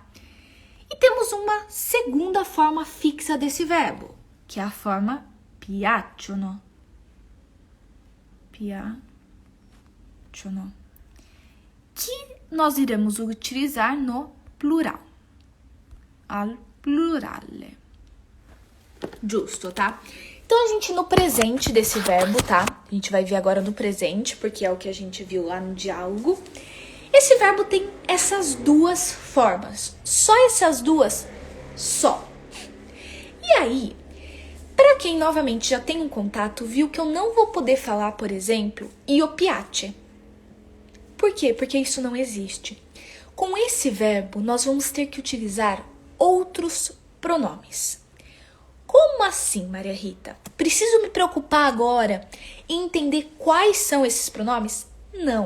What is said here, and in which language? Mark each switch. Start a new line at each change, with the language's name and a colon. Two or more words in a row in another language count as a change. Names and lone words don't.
Portuguese: E temos uma segunda forma fixa desse verbo, que é a forma piacciono.
Italian: Piacciono.
Portuguese: Que nós iremos utilizar no plural.
Italian: Al plurale.
Portuguese: Justo, tá? Então, a gente no presente desse verbo, tá? A gente vai ver agora no presente, porque é o que a gente viu lá no diálogo. Esse verbo tem essas duas formas. Só essas duas? Só. E aí, para quem novamente já tem um contato, viu que eu não vou poder falar, por exemplo,
Italian: io piace.
Portuguese: Por quê? Porque isso não existe. Com esse verbo, nós vamos ter que utilizar outros pronomes. Como assim, Maria Rita? Preciso me preocupar agora em entender quais são esses pronomes? Não.